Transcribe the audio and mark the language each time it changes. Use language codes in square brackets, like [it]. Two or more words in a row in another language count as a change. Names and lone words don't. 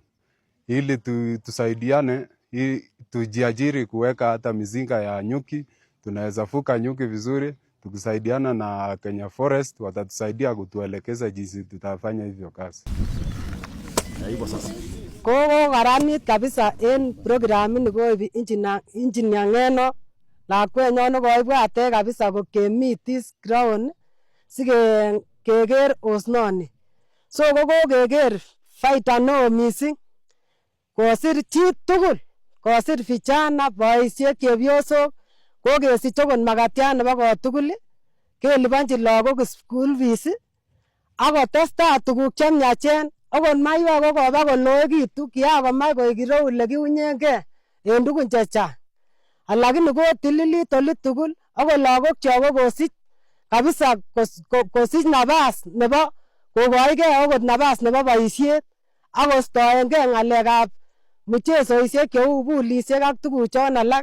[sw] Ili tusaidiane, ili tujiajiri kuweka hata mizinga ya nyuki, tunaweza fuka nyuki vizuri, tukisaidiana na Kenya Forest watatusaidia kutuelekeza jinsi tutafanya hivyo kazi. [kln] Koko karanit kabisa en programit ni koibi engineer ngeno lakwenyon nekoibwate kabisa kokemit [en] this ground [kln] sikeker osnoni. So kokeker faida neo missing kosir chi tugul, kosir vijana, boisiek, chepyosok, kokesich okot makatiat nebo kotugul, keliponji lagok [en] school fees [kln] akotestai tuguk chemiachen. Okot maiwek kokoba koloekitu, kiakomach koik ireu olekiunyengei en tugun chechang. Lakini kotililit oli tugul, okot lagokyok kokosich kabisa kosich nafas nebo kokoigei okot nafas nebo boisiet akostoengei ng'alekab mchesoisiek cheu pulisiek ak tuguchon alak.